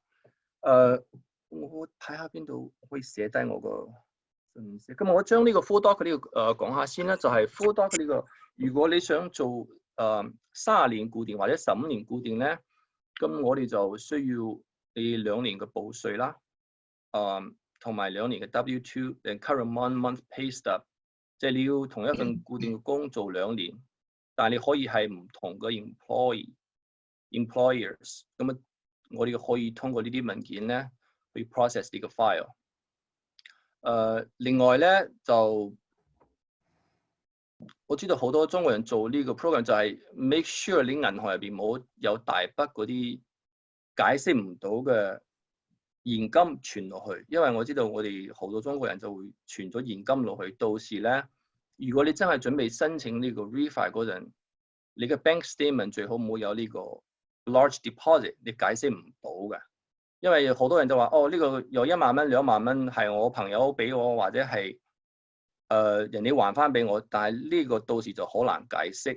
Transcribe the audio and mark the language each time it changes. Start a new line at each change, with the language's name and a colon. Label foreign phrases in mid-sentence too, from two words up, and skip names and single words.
Cantonese: 我睇下邊度可以寫低我個信息。咁我將呢個
English: full doc
Cantonese: 呢個講下先啦，就係
English: full doc
Cantonese: 呢個。如果你想做30年固定或者15年固定咧，咁我哋就需要你2年嘅報稅啦，同埋2年嘅
English: W2 and current month pay stub，
Cantonese: 即係你要同一份固定嘅工做2年，但係你可以係唔同嘅 employers， 咁啊，我哋可以通過呢啲文件咧去 process 呢個 file。另外咧就我知道好多中國人做呢個 program 就係
English: make sure
Cantonese: 你銀行入邊冇有大筆嗰啲解釋唔到嘅現金存落去，因為我知道我哋好多中國人就會存咗現金落去，到時咧如果你真係準備申請呢個 refi 嗰陣，你嘅
English: bank statement
Cantonese: 最好唔好有呢個
English: large deposit，
Cantonese: 你解釋唔到嘅，因為好多人就話哦呢個有1萬蚊2萬蚊係我朋友俾我或者係人哋還翻俾我，但係呢個到時就好難解釋。